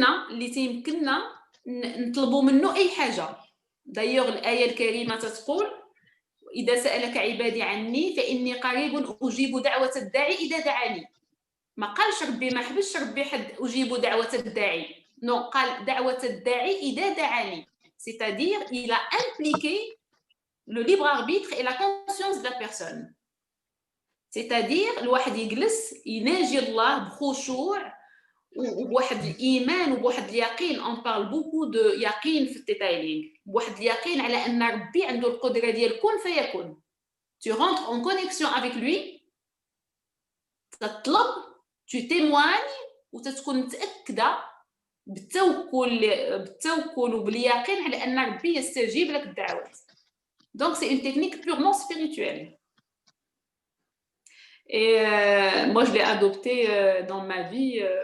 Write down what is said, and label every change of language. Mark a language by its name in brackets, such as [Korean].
[Arabic] اللي تيمكننا نطلبوا منه اي حاجه. دايوغ الايه الكريمه تتقول اذا سالك عبادي عني فاني قريب اجيب دعوه الداعي اذا دعاني. ما قالش ربي، ما حبسش ربي حد اجيب دعوه الداعي، نو، قال دعوه الداعي اذا دعاني. [French] c'est-à-dire il a impliqué le libre arbitre et la conscience de la personne. c'est-à-dire [Arabic] الواحد يجلس يناجي الله بخشوع وبواحد الايمان وبواحد اليقين. [French] on parle beaucoup de [Arabic] يقين في الديتايلينغ، بواحد اليقين على ان ربي عنده القدره ديال كن فيكون. [French] tu rentres en connexion avec lui، [Arabic] تطلب، [French] tu témoignes، [Arabic] وتتكون متاكده بالتوكل وباليقين على ان ربي يستجيب لك الدعوات. [French] donc c'est une technique purement spirituelle. Et moi, je l'ai adopté dans ma vie.